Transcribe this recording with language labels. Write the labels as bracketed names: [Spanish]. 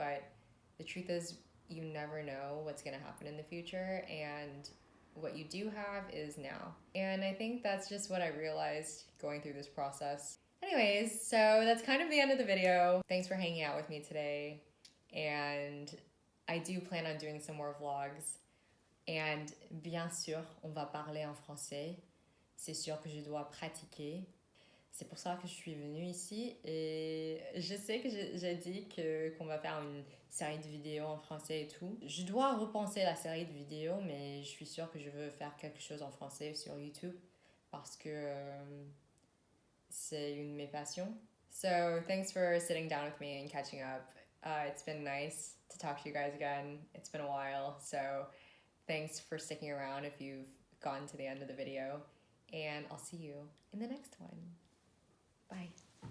[English] But the truth is, you never know what's going to happen in the future, and what you do have is now. And I think that's just what I realized going through this process. Anyways, so that's kind of the end of the video. Thanks for hanging out with me today, and I do plan on doing some more vlogs. [French] And bien sûr, on va parler en français. C'est sûr que je dois pratiquer. C'est pour ça que je suis venue ici, et je sais que j'ai dit qu'on va faire une série de vidéos en français et tout. Je dois repenser la série de vidéos, mais je suis sûre que je veux faire quelque chose en français sur YouTube parce que c'est une de mes passions. [English] So thanks for sitting down with me and catching up. It's been nice to talk to you guys again. It's been a while, so thanks for sticking around if you've gotten to the end of the video. And I'll see you in the next one. Bye.